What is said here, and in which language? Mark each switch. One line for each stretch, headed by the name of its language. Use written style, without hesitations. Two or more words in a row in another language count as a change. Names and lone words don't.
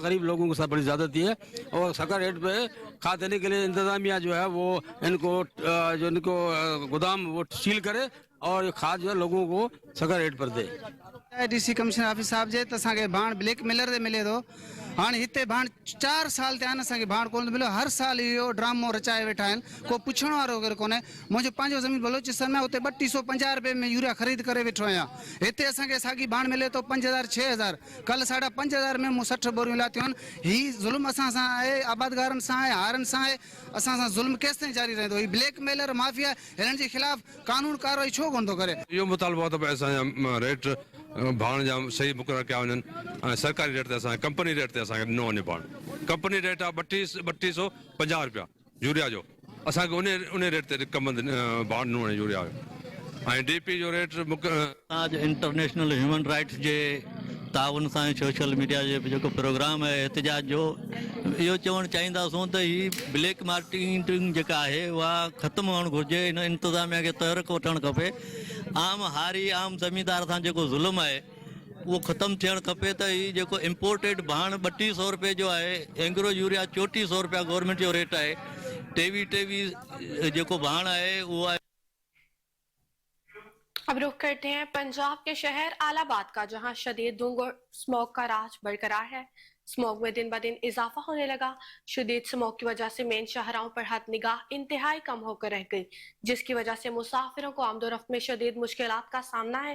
Urdu: غریب لوگوں کے ساتھ بڑی زیادتی ہے، اور سرکاری ریٹ پہ کھاد دینے کے لیے انتظامیہ جو ہے وہ ان کو گودام وہ سیل کرے اور کھاد جو ہے لوگوں کو سرکاری ریٹ پر دے.
English: DC commissioner office
Sindhi: साहब जे तसांगे भाण
English: black mailer
Sindhi: दे मिले तो हाँ हिते भाण 4 साल ते आन असांखे भाण कोन मिलो। हर साल इहो ड्रामो रचाए वेठा आहिनि, को पुछण वारो वग़ैरह कोन्हे। मुंहिंजो पंहिंजो ज़मीन बलोचिस्तान में उते 3250 रुपए में यूरिया ख़रीद करे वेठो आहियां। हिते असांखे साॻी भाण मिले तो 5000 6000, कल 5000 में मूं 60 बोरियूं लाथियूं आहिनि। ही ज़ुल्म असां सां आहे, आबादगारनि सां आहे, हारनि सां आहे। असां सां ज़ुल्म केसिताईं जारी रहंदो? ही
English: black mailer mafia
Sindhi: हिननि जे ख़िलाफ़ कानून कार्रवाई छो कोन थो करे? इहो मुतालबो आहे त भई असांजा रेट भाण जा सही मुक़ररु कया वञनि। सरकारी रेट ते असांखे कंपनी रेट ते असांखे ॾिनो वञे भाण। कंपनी रेट आहे 3250 रुपया यूरिया जो, असांखे उन रेट ते भाण ॾिनो वञे यूरिया जो। ऐं DP जो रेट आज
English: international human rights
Sindhi: जे ताउन सां
English: social media
Sindhi: जे जेको प्रोग्राम आहे एहतजाज जो, इहो चवणु चाहींदासूं त ही
English: black marketing
Sindhi: जेका आहे उहा ख़तमु हुअणु घुरिजे। इन इंतज़ामिया खे तहरीक वठणु खपे। आम हारी आम ज़मींदार सां जेको ज़ुल्म आहे उहो ख़तमु थियणु खपे। त ही जेको इम्पोर्टेड भाण 3200 रुपए जो आहे, एंग्रो यूरिया 3400 रुपया गवर्नमेंट जो रेट आहे, 23 जेको भाण आहे उहो आहे।
Urdu: اب رخ کرتے ہیں پنجاب کے شہر آلاباد کا، جہاں شدید دھند اور سموک کا راج برقرار ہے. سموک میں دن بہ دن اضافہ ہونے لگا۔ شدید سموک کی وجہ سے مین شاہراہوں پر حد نگاہ انتہائی کم ہو کر رہ گئی، جس کی وجہ سے مسافروں کو آمدورفت میں شدید مشکلات کا سامنا ہے.